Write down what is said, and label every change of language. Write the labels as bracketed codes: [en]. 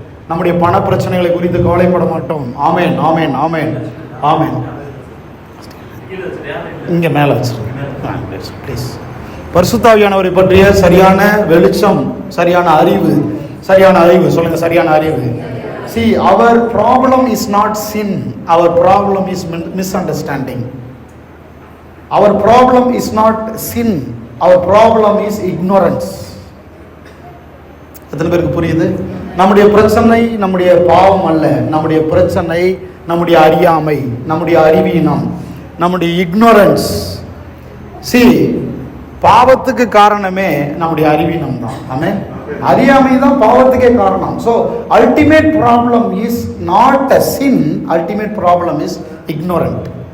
[ta] நம்முடைய பண பிரச்சனைகளை குறித்து கவலைப்பட மாட்டோம். ஆமேன் ஆமேன் ஆமேன் ஆமேன். இங்கே மேலே வச்சிருக்கேன் ப்ளீஸ். பரிசுத்தாவியானவரை பற்றிய சரியான வெளிச்சம், சரியான அறிவு சொல்லுங்க, சரியான அறிவு. [en] See, our problem is not sin, our problem is misunderstanding. Our problem is not sin, our problem is ignorance. [ta] எத்தனை பேருக்கு புரியுது? நம்முடைய பிரச்சனை நம்முடைய பாவம் அல்ல, நம்முடைய பிரச்சனை நம்முடைய அறியாமை, நம்முடைய அறிவீனம், நம்முடைய ignorance. See, பாவத்துக்கு காரணமே நம்முடைய அறிவீனம் தான். ஆமென். அறியாமை தான் பாவத்துக்கே காரணம். [en] So ultimate problem is not a sin, ultimate problem is ignorant.